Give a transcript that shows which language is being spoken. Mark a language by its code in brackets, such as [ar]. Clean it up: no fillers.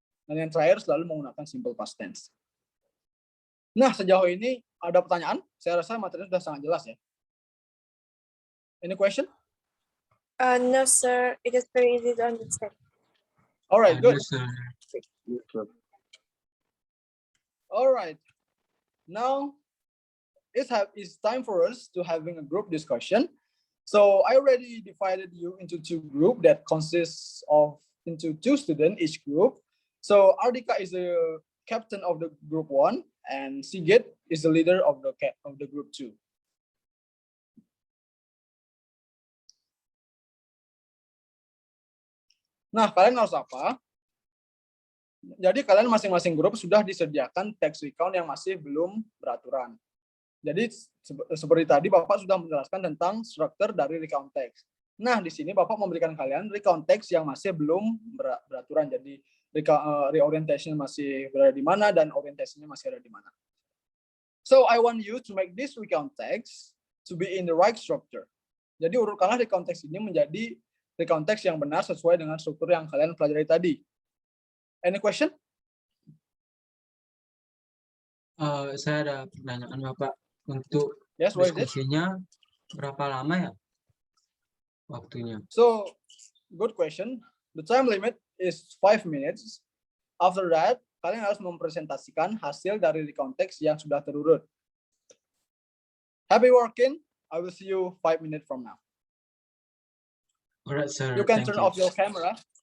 [id] Dan yang terakhir selalu menggunakan simple past tense. Nah, sejauh ini ada pertanyaan? Saya rasa materi sudah sangat jelas ya. [en] Any question? No, sir. It is very easy to understand. Alright, good. Yes, sir. Alright. Now, it's time for us to having a group discussion. So I already divided you into two groups that consists of into 2 students each group. So Ardika is the captain of the group 1 and Sigit is the leader of the group 2. [id] Nah, kalian harus apa? Jadi kalian masing-masing grup sudah disediakan text recount yang masih belum beraturan. Jadi seperti tadi Bapak sudah menjelaskan tentang struktur dari recount text. Nah, di sini Bapak memberikan kalian recount text yang masih belum beraturan. Jadi reorientation masih berada di mana dan orientasinya masih ada di mana. [en] So I want you to make this recount text to be in the right structure. [id] Jadi urutkanlah recount text ini menjadi recount text yang benar sesuai dengan struktur yang kalian pelajari tadi. [en] Any question? [id] Saya ada pertanyaan Bapak. Untuk [en] Yes, what is it? [id] diskusinya berapa lama ya waktunya? [en] So, good question. The time limit is 5 minutes. After that, [id] kalian harus mempresentasikan hasil dari recount text yang sudah terurut. [en] Happy working. I will see you 5 minutes from now. Alright, sir. You can Thank turn you. off your camera.